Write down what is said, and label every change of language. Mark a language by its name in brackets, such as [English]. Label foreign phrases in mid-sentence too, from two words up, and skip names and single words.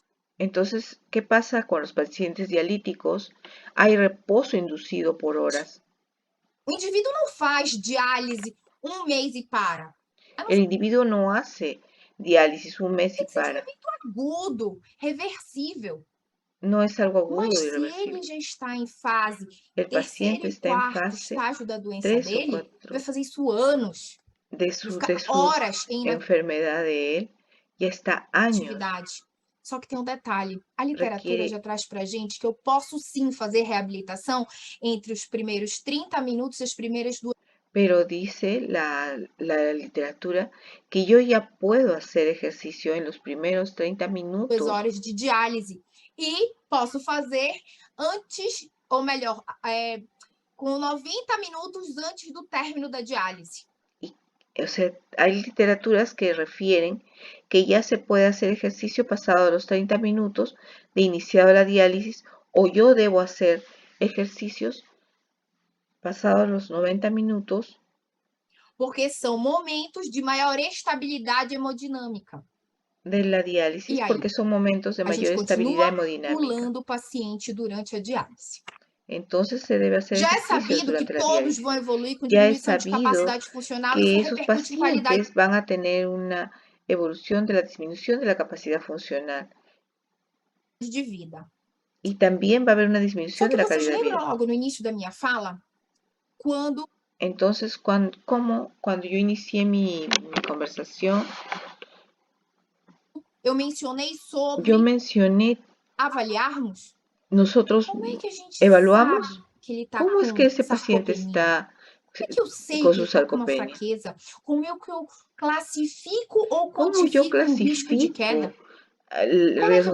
[Spanish] Entonces, ¿qué pasa con los pacientes dialíticos? Hay reposo inducido por horas. [Portuguese] O indivíduo não faz diálise um mês e para. [Spanish] El individuo no hace diálisis un mes y [Portuguese] Tem que ser de um [Spanish] para. [Portuguese] evento agudo, reversível. [Spanish] No es algo agudo [Portuguese] Mas [Spanish] y se irreversible. [Portuguese] ele já está em fase [Spanish] El [Portuguese] terceiro [Spanish] paciente [Portuguese] e [Spanish] está en [Portuguese] quarto [Spanish] fase [Portuguese] estágio da doença [Spanish] 3 o [Portuguese] dele, [Spanish] 4 [Portuguese] vai fazer isso anos. [Spanish] de [Portuguese] Vai [Spanish] su [Portuguese] ficar horas em [Spanish] enfermedad de él. Ya está años. [Portuguese] inatividade. Só que tem um detalhe. A literatura [Spanish] Requiere. [Portuguese] já traz pra gente que eu posso sim fazer reabilitação entre os primeiros 30 minutos e as primeiras 2 [Spanish] Pero dice la literatura que yo ya puedo hacer ejercicio en los primeros 30 minutos [Portuguese] horas de diálise. E posso fazer antes, ou melhor, com 90 minutos antes do término da diálise. [Spanish] O sea, hay literaturas que refieren que ya se puede hacer ejercicio pasado los 30 minutos de iniciado la diálisis, o yo debo hacer ejercicios pasados los 90 minutos. [Portuguese] Porque são momentos de maior estabilidade hemodinâmica. [Spanish] De la diálisis, porque son momentos de mayor estabilidad hemodinámica. [Portuguese] Estimulando o paciente durante a diálise. [Spanish] Entonces se debe hacer [Portuguese] Já é [Spanish] ejercicios [Portuguese] sabido que [Spanish] durante la [Portuguese] todos [Spanish] diálisis. [Portuguese] vão evoluir com [Spanish] Ya es [Portuguese] diminuição de [Spanish] sabido [Portuguese] capacidade funcional e [Spanish] que [Portuguese] isso [Spanish] esos [Portuguese] repercute em qualidade [Spanish] pacientes van a tener una evolución de la disminución de la capacidad funcional. [Portuguese] de vida. [Spanish] Y también va a haber una [Portuguese] Só [Spanish] disminución [Portuguese] que [Spanish] de la [Portuguese] vocês [Spanish] calidad de [Portuguese] lembram [Spanish] vida. [Portuguese] logo no início da minha fala? Quando [Spanish] Entonces, cuando yo inicié mi conversación, [Portuguese] eu mencionei sobre [Spanish] yo mencioné, [Portuguese] avaliarmos [Spanish] nosotros [Portuguese] como é que a gente [Spanish] evaluamos [Portuguese] sabe que ele está [Spanish] cómo es que [Portuguese] com [Spanish] ese paciente [Portuguese] sarcopenia. [Spanish] está [Portuguese] Como é que eu sei [Spanish] con [Portuguese] que [Spanish] su [Portuguese] ele está com uma [Spanish] sarcopenia. [Portuguese] fraqueza? Como é que eu classifico ou [Spanish] ¿Cómo yo [Portuguese] quantifico um risco de [Spanish] clasifico [Portuguese] queda? [Spanish] el [Portuguese] Como é que eu